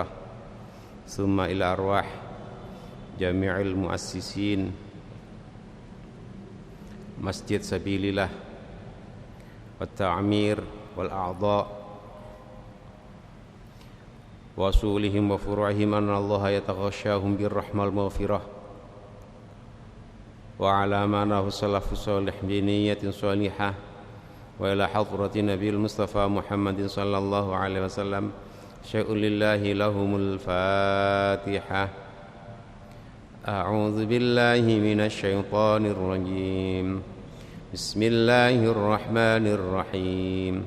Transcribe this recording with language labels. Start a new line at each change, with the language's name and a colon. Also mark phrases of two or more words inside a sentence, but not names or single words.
Arabic: ثم إلى أرواح جميع المؤسسين Masjid Sabilillah والتعمير والأعضاء وأصولهم وفروعهم أن الله يتغشاهم بالرحمة والمغفرة وعلى من نحا السلف الصالح بنية صالحة وإلى حضرة النبي المصطفى محمد صلى الله عليه وسلم. شيء لله لهم الفاتحة. أعوذ بالله من الشيطان الرجيم. Bismillahirrahmanirrahim.